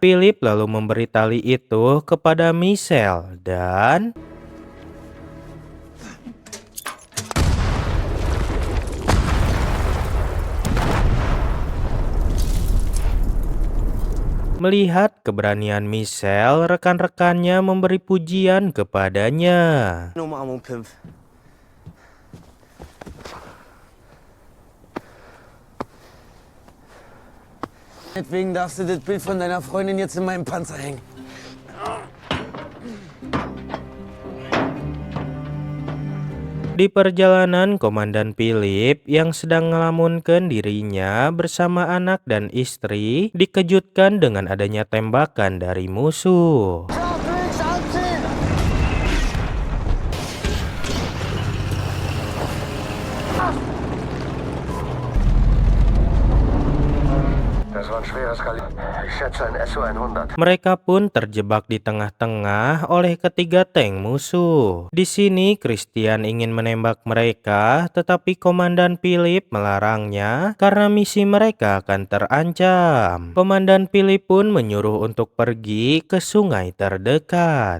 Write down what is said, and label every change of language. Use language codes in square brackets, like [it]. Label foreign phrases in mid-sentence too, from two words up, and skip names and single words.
[id] Philip lalu memberi tali itu kepada Michelle dan melihat keberanian Michelle, rekan-rekannya memberi pujian kepadanya. [de] Umarmung, Pimpf. Deswegen darfst du das Bild von deiner Freundin jetzt in meinem Panzer hängen. [id] Di perjalanan, Komandan Philip yang sedang ngelamunkan dirinya bersama anak dan istri dikejutkan dengan adanya tembakan dari musuh. [de] Das war ein schweres Kaliber. Ich schätze ein SU-100. [id] Mereka pun terjebak di tengah-tengah oleh ketiga tank musuh. Di sini Christian ingin menembak mereka, tetapi Komandan Philip melarangnya karena misi mereka akan terancam. Komandan Philip pun menyuruh untuk pergi ke sungai terdekat.